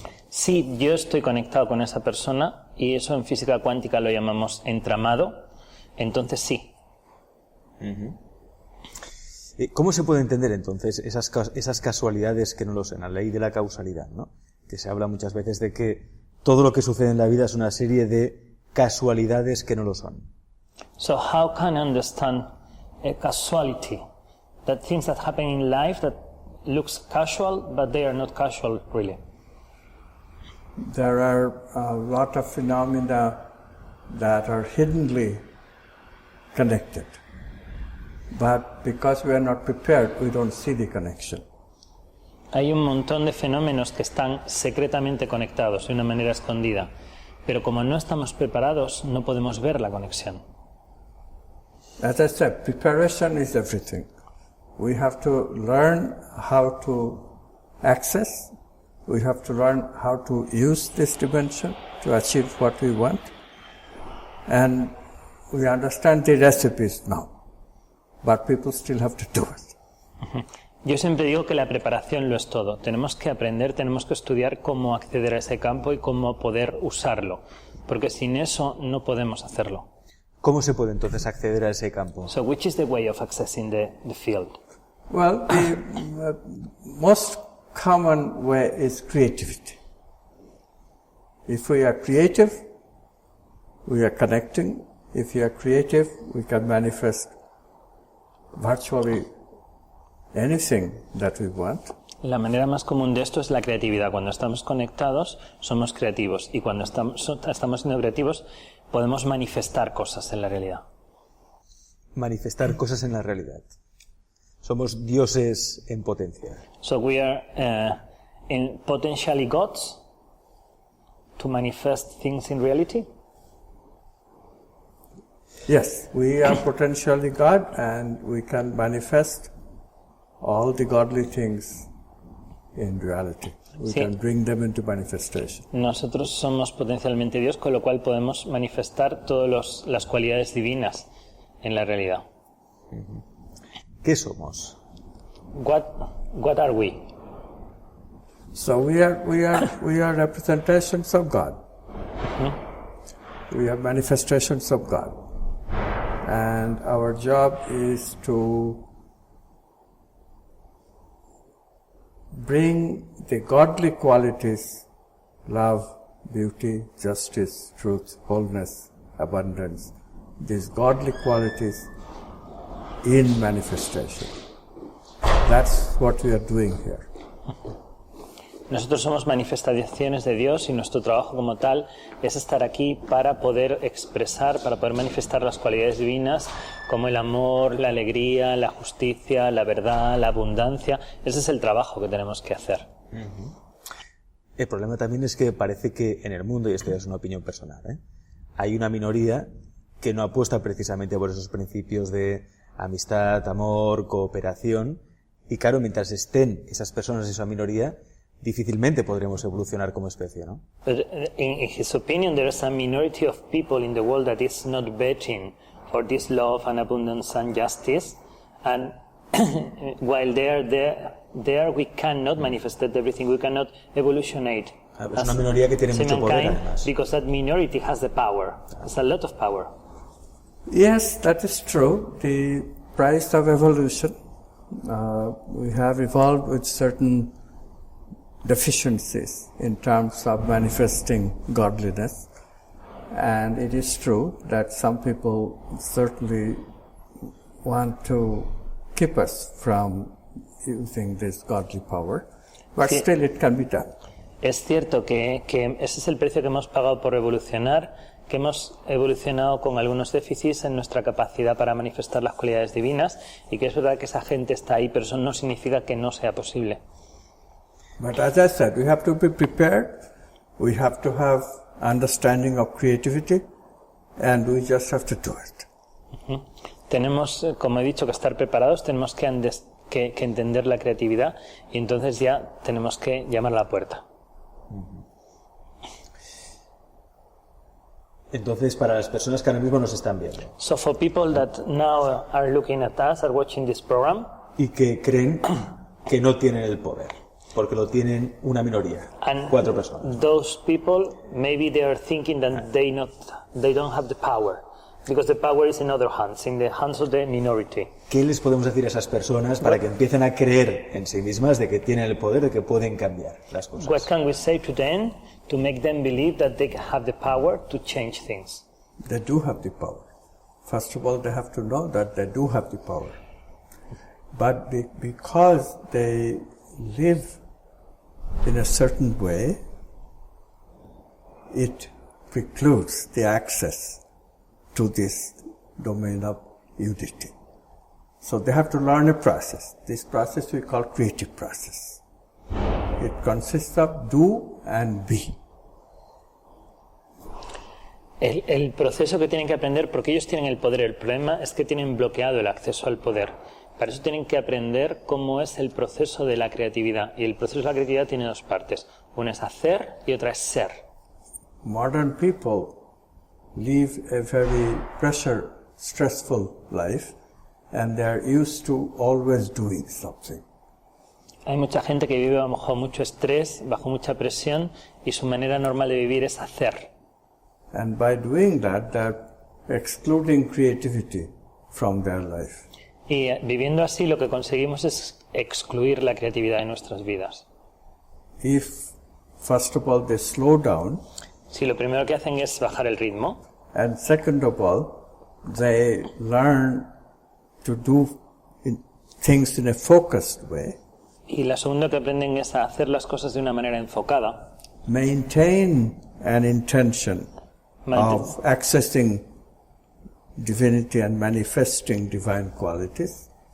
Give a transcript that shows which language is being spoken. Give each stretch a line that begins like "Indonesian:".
Spanish: Si yo estoy conectado con esa persona, y eso en física cuántica lo llamamos entramado, entonces sí. ¿Cómo se puede entender entonces esas casualidades que no lo son? La ley de la causalidad, ¿no? Que se habla muchas veces de que todo lo que sucede en la vida es una serie de casualidades que no lo son.
English: So how can I understand a causality? That things that happen in life that looks casual, but they are not casual really. There are a lot of phenomena that are hiddenly connected. But because we are not prepared, we don't see the connection.
Spanish: Hay un montón de fenómenos que están secretamente conectados de una manera escondida, pero como no estamos preparados, no podemos ver la conexión.
English: As I said, preparation is everything. We have to learn how to access, we have to learn how to use this dimension to achieve what we want, and we understand the recipes now, but people still have to do it.
Spanish: Yo siempre digo que la preparación lo es todo. Tenemos que aprender, tenemos que estudiar cómo acceder a ese campo y cómo poder usarlo, porque sin eso no podemos hacerlo. ¿Cómo se puede entonces acceder a ese campo?
English: So which is the way of accessing the field? Well, the most common way is creativity. If we are creative, we are connecting. If you are creative, we can manifest virtually anything that we want.
Spanish: La manera más común de esto es la creatividad. Cuando estamos conectados, somos creativos. Y cuando estamos siendo creativos, podemos manifestar cosas en la realidad. Manifestar cosas en la realidad. Somos dioses en potencia.
English: So we are potentially gods to manifest things in reality. Yes, we are potentially God and we can manifest all the godly things in reality. We can bring them into manifestation.
Spanish: Nosotros somos potencialmente Dios, con lo cual podemos manifestar todas las cualidades divinas en la realidad. ¿Qué somos?
English: What are we? So we are representations of God. We are manifestations of God. And our job is to bring the godly qualities, love, beauty, justice, truth, wholeness, abundance, these godly qualities in manifestation. That's what we are doing here.
Spanish: Nosotros somos manifestaciones de Dios y nuestro trabajo como tal es estar aquí para poder expresar, para poder manifestar las cualidades divinas como el amor, la alegría, la justicia, la verdad, la abundancia. Ese es el trabajo que tenemos que hacer. El problema también es que parece que en el mundo, y esto ya es una opinión personal, hay una minoría que no apuesta precisamente por esos principios de amistad, amor, cooperación, y claro, mientras estén esas personas, esa minoría, difícilmente podremos evolucionar como especie, ¿no?
English: But in his opinion, there is a minority of people in the world that is not betting for this love and abundance and justice, and while they are there we cannot manifest everything, we cannot evolutionate.
Spanish: Es una minoría que tiene mucho poder,
English: mankind,
Spanish: además.
English: because that minority has the power, has a lot of power. Yes, that is true. The price of evolution, we have evolved with certain deficiencies in terms of manifesting godliness. And it is true that some people certainly want to keep us from using this godly power, but
Spanish: Sí.
English: still it can be done.
Spanish: Es cierto que ese es el precio que hemos pagado por evolucionar, que hemos evolucionado con algunos déficits en nuestra capacidad para manifestar las cualidades divinas, y que es verdad que esa gente está ahí, pero eso no significa que no sea posible.
English: But as I said, we have to be prepared, we have to have understanding of creativity, and we just have to do it.
Spanish: Tenemos, como he dicho, que estar preparados, tenemos que entender la creatividad, y entonces ya tenemos que llamar a la puerta. Entonces, para las personas que ahora mismo nos están viendo
English: So for people that now are looking at us, are watching this program,
Spanish: y que creen que no tienen el poder, porque lo tienen una minoría,
English: and
Spanish: 4 personas.
English: those people, maybe they are thinking that they don't have the power, because the power is in other hands, in the hands of the minority.
Spanish: ¿Qué les podemos decir a esas personas para que empiecen a creer en sí mismas de que tienen el poder, de que pueden cambiar las
English: What
Spanish: cosas?
English: can we say to them to make them believe that they have the power to change things? They do have the power. First of all, they have to know that they do have the power. But because they live in a certain way, it precludes the access to this domain of unity. So they have to learn a process. This process we call creative process. It consists of do and be.
Spanish: El proceso que tienen que aprender, porque ellos tienen el poder, el problema es que tienen bloqueado el acceso al poder. Para eso tienen que aprender cómo es el proceso de la creatividad. Y el proceso de la creatividad tiene 2 partes. Una es hacer y otra es ser.
English: Modern people live a very pressure, stressful life, and they are used to always doing something.
Spanish: Hay mucha gente que vive bajo mucho estrés, bajo mucha presión, y su manera normal de vivir es hacer.
English: And by doing that, they're excluding creativity from their life.
Spanish: Y viviendo así lo que conseguimos es excluir la creatividad de nuestras vidas.
English: If, first of all, they slow down,
Spanish: Si lo primero que hacen es bajar el ritmo,
English: and second of all, they learn to do things in a focused way,
Spanish: y la segunda que aprenden es a hacer las cosas de una manera enfocada,
English: maintain an intention
Spanish: Manten-
English: of accessing divinity and manifesting divine qualities,